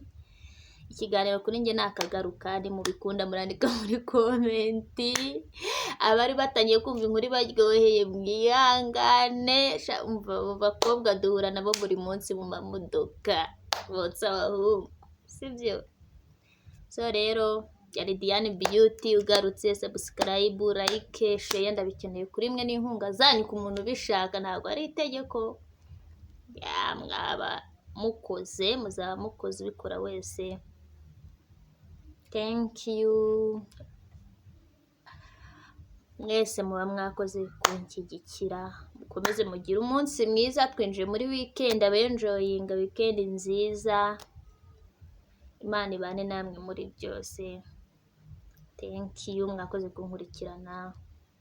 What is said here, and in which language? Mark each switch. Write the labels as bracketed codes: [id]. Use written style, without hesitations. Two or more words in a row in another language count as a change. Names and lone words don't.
[rw] Ikiganiro kuri njye nakagaruka, ni mubikunda murandika muri komenti, abari batangiye kumva inkuru baryoheye mwihangane, umva bakobwa duhura nabo buri munsi mu mamodoka botsa abahungu, sibyo? So rero yari Diane Beauty ugarutse. [en] Subscribe, like, share, [rw] ndabikeneye kuri mwe n'inkunga zanyu ku muntu ubishaka, ntabwo ari itegeko. Mwaba mukoze, muzaba mukoze ubikora wese. [en] Thank you [rw] mwese muba mwakoze kunshyigikira, mukomeze mugire umunsi mwiza. Twinjiye muri weekend, abenjoyinga weekend nziza, Imana ibane namwe muri byose. [en] Thank you [rw] mwakoze kunkurikirana.